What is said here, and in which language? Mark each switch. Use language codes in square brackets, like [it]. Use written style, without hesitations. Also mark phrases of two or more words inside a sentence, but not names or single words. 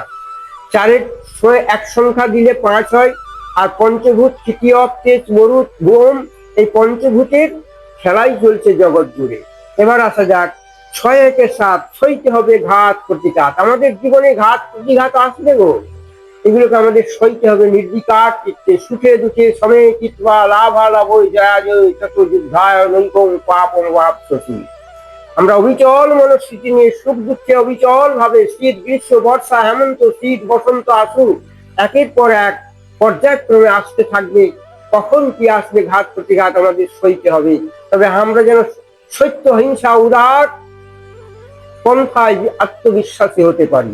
[bn] 4-এর এক সংখ্যা দিলে 5 হয়, আর পঞ্চভূত তৃতীয়, তেজ, মরুত, গম, এই পঞ্চভূতের খেলাই চলছে জগৎ জুড়ে। এবার আসা যাক 6 একে 7, সইতে হবে ঘাত প্রতিঘাত। আমাদের জীবনে ঘাত প্রতিঘাত আসবে গো। এগুলোকে আমাদের সইতে হবে নির্বিকার চিত্তে, [sa] সুখে দুঃখে সমে চিত্বা লাভালাভ জয়া জয় চতুর্যুদ্ধায় নৈকং পাপম বাপসতি। [bn] আমরা অবিচল মনস্থিতি নিয়ে সুখ দুঃখে অবিচল ভাবে শীত গ্রীষ্ম বর্ষা হেমন্ত শীত বসন্ত আসুক একের পর এক পর্যায়ক্রমে আসতে থাকবে, কখন কি আসবে ঘাত প্রতিঘাত আমাদের সইতে হবে। তবে আমরা যেন সত্য হিংসা উদার পন্থায় আত্মবিশ্বাসী হতে পারি।